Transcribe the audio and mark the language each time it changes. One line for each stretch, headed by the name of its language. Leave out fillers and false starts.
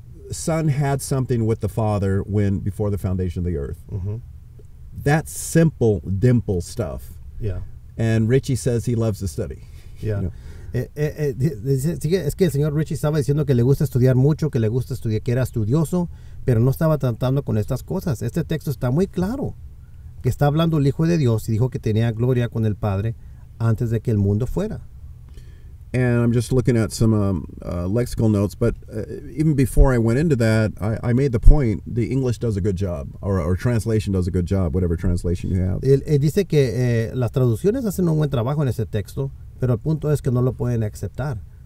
English: Son had something with the Father before the foundation of the earth. That's simple, dimple stuff. Yeah. And Ritchie says he loves to study. Yeah. You know?
Spanish: Es que el señor Ritchie estaba diciendo que le gusta estudiar mucho, que le gusta estudiar, que era estudioso, pero no estaba tratando con estas cosas. Este texto está muy claro, que está hablando el Hijo de Dios y dijo que tenía gloria con el Padre antes de que el mundo fuera.
English: And I'm just looking at some lexical notes, but even before I went into that, I made the point, the English does a good job, or translation does a good job, whatever translation you have.
Spanish: Él dice que las traducciones hacen un buen trabajo en ese texto, pero el punto es que no lo pueden aceptar.